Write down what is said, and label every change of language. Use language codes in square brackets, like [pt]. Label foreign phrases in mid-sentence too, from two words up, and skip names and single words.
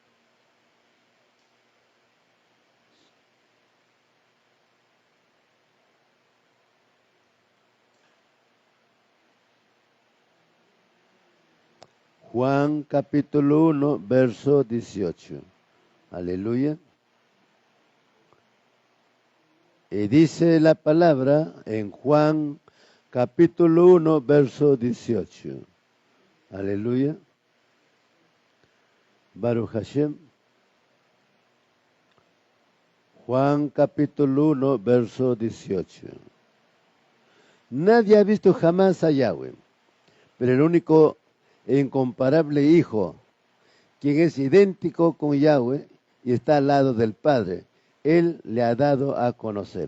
[es] Juan capítulo 1, verso 18. Aleluya. Y dice la palabra en Juan capítulo 1, verso 18. [he] Aleluya. ברוך השם. [es] Juan capítulo 1, verso 18. Nadie ha visto jamás a Yahweh, pero el único e incomparable Hijo, quien es idéntico con Yahweh y está al lado del Padre, Él le ha dado a conocer.